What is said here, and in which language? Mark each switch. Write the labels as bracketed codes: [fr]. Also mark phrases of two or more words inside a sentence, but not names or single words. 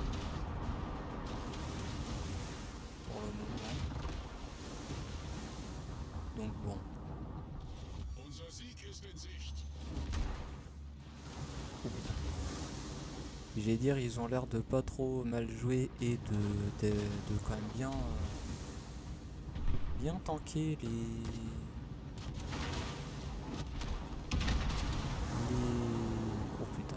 [fr] pour le moment. Donc bon. [de] Unser Sieg ist in Sicht. [fr] J'allais dire, ils ont l'air de pas trop mal jouer et de quand même bien tanker oh putain.